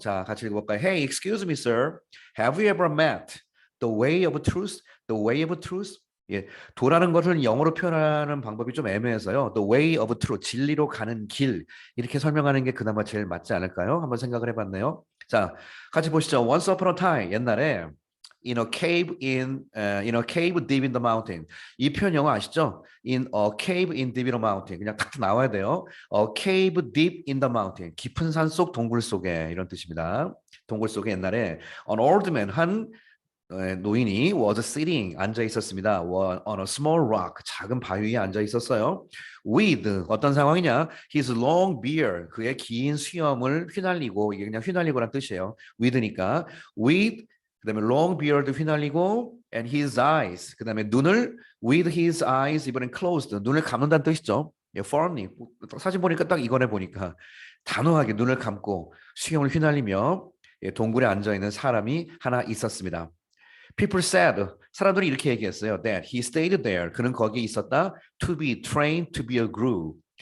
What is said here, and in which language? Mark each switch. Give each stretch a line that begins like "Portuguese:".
Korean: 자, 같이 읽어볼까요?
English: Hey, excuse me, sir. Have you ever met the way of truth? The way of truth?
Korean: 예, 도라는 것을 영어로 표현하는 방법이 좀 애매해서요.
English: The way of truth,
Korean: 진리로 가는 길 이렇게 설명하는 게 그나마 제일 맞지 않을까요? 한번 생각을 해봤네요. 자, 같이 보시죠.
English: Once upon a time,
Korean: 옛날에
English: in a cave deep in the mountain.
Korean: 이 표현 영어 아시죠?
English: In a cave in deep in the mountain.
Korean: 그냥 탁 나와야 돼요.
English: A cave deep in the mountain.
Korean: 깊은 산 속 동굴 속에 이런 뜻입니다. 동굴 속에 옛날에
English: an old man
Korean: 한 노인이
English: was sitting
Korean: 앉아 있었습니다.
English: on a small rock
Korean: 작은 바위 위에 앉아 있었어요. With 어떤 상황이냐?
English: His long beard
Korean: 그의 긴 수염을 휘날리고 이게 그냥 휘날리고란 뜻이에요.
English: with니까 with 그다음에 long beard 휘날리고 and his eyes
Korean: 그다음에 눈을
English: with his eyes 이번엔 closed
Korean: 눈을 감는다는 뜻이죠. firmly 사진 보니까 딱 이거네 보니까 단호하게 눈을 감고 수염을 휘날리며 동굴에 앉아 있는 사람이 하나 있었습니다.
English: People said
Korean: 사람들이 이렇게 얘기했어요.
English: That he stayed there.
Korean: 그는 거기에 있었다.
English: To be trained to be a guru.